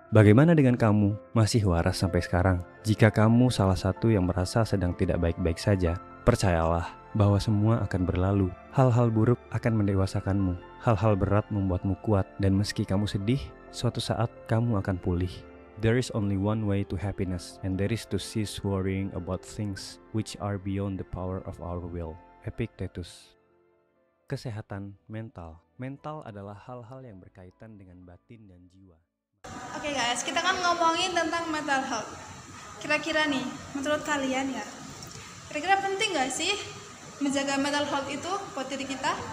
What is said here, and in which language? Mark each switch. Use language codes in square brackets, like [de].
[id] Bagaimana dengan kamu? Masih waras sampai sekarang? Jika kamu salah satu yang merasa sedang tidak baik-baik saja, percayalah bahwa semua akan berlalu. Hal-hal buruk akan mendewasakanmu. Hal-hal berat membuatmu kuat, dan meski kamu sedih, suatu saat kamu akan pulih. [en] There is only one way to happiness, and that is to cease worrying about things which are beyond the power of our will. [id] Epictetus. Kesehatan mental. Mental adalah hal-hal yang berkaitan dengan batin dan jiwa. Oke guys, kita kan ngomongin tentang mental health. Kira-kira nih, menurut kalian ya, kira-kira penting gak sih menjaga mental health itu buat diri kita?